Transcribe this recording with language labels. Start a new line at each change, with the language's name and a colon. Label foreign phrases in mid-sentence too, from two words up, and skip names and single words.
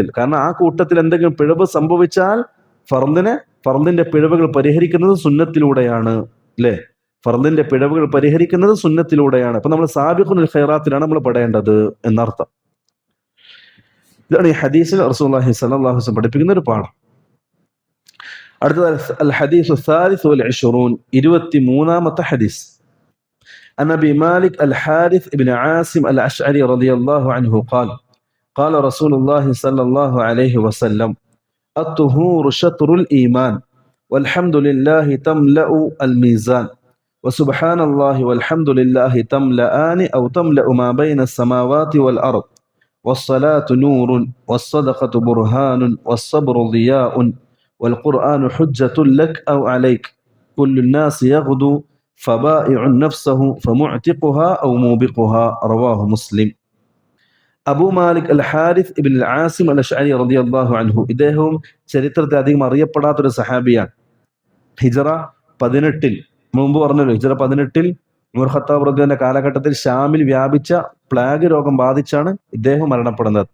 Malayalam: കാരണം ആ കൂട്ടത്തിൽ എന്തെങ്കിലും പിഴവ് സംഭവിച്ചാൽ ഫർദിന്റെ പിഴവുകൾ പരിഹരിക്കുന്നത് സുന്നത്തിലൂടെയാണ്, അല്ലെ? ഫർദിന്റെ പിഴവുകൾ പരിഹരിക്കുന്നത് സുന്നത്തിലൂടെയാണ്. അപ്പൊ നമ്മൾ സാബിഖുൽ ഖൈറാത്തിലാണ് നമ്മൾ പെടേണ്ടത് എന്നർത്ഥം. ഇതാണ് ഈ ഹദീസിൽ റസൂലുള്ളാഹി
Arabic: صلى الله عليه وسلم
Malayalam: പഠിപ്പിക്കുന്ന ഒരു പാഠം.
Arabic: അടുത്തത് الحديث الثالث والعشرون,
Malayalam: 23ാമത്തെ ഹദീസ്.
Arabic: عن أبي مالك الحارث بن عاصم الأشعري رضي الله عنه قال قال رسول الله صلى الله عليه وسلم الطهور شطر الإيمان والحمد لله تملأ الميزان وسبحان الله والحمد لله تملأان أو تملأ ما بين السماوات والأرض والصلاة نور والصدقة برهان والصبر ضياء والقرآن حجة لك أو عليك كل الناس يغدو فبائع نفسه فمعتقها أو موبقها رواه مسلم.
Malayalam: അബൂ മാലിക് അൽ ഹാരിസ് ഇബ്ൻ അൽ ആസിം അൽ അശ്അരി
Arabic: رضي الله عنه,
Malayalam: ഇദ്ദേഹവും ചരിത്രത്തിൽ അധികം അറിയപ്പെടാത്തൊരു സഹാബിയാണ്. ഹിജറ 18, മുമ്പ് പറഞ്ഞല്ലോ, ഹിജറ 18 ഉമർ ഖത്താബ് റളിയല്ലാഹുവിന്റെ കാലഘട്ടത്തിൽ ഷാമിൽ വ്യാപിച്ച പ്ലാഗ് രോഗം ബാധിച്ചാണ് ഇദ്ദേഹം മരണപ്പെടുന്നത്.